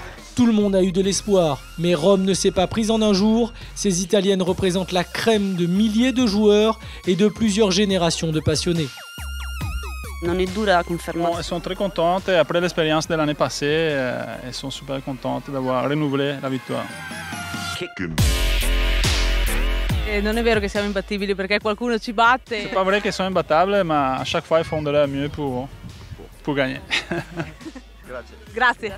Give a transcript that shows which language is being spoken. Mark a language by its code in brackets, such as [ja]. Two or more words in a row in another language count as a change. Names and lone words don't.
[fr] Tout le monde a eu de l'espoir, mais Rome ne s'est pas prise en un jour. Ces Italiennes représentent la crème de milliers de joueurs et de plusieurs générations de passionnés. Elles sont très contentes et après l'expérience de l'année passée, elles sont super contentes d'avoir renouvelé la victoire. [it] Non è vero che siamo imbattibili perché qualcuno ci batte. [fr] C'est pas vrai qu'elles sont imbattables, mais à chaque fois elles font de leur mieux pour gagner. Grazie.